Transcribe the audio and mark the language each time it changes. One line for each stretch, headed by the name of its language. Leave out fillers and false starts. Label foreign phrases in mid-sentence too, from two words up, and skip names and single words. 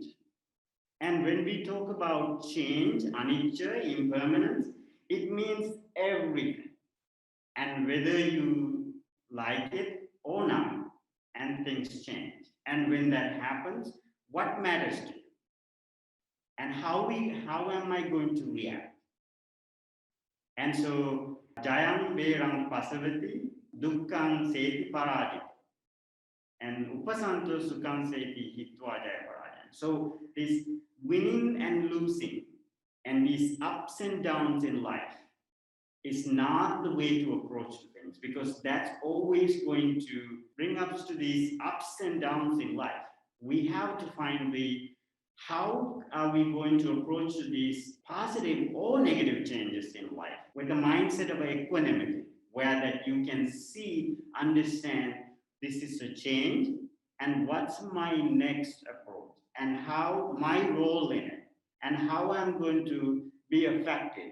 English: And when we talk about change, anicca, impermanence, it means everything. And whether you like it or not, and things change. And when that happens, what matters to you? And how am I going to react? And so,
Pali: Jayam Berang Pasavati, Dukkang Seti Parajita. And Upasanto Sukhang Seti Hitva Jaya Parajan.
English: So this winning and losing and these ups and downs in life is not the way to approach things, because that's always going to bring us to these ups and downs in life. We have to find how are we going to approach these positive or negative changes in life with a mindset of equanimity, where that you can see, understand, this is a change, and what's my next approach, and how my role in it, and how I'm going to be affected.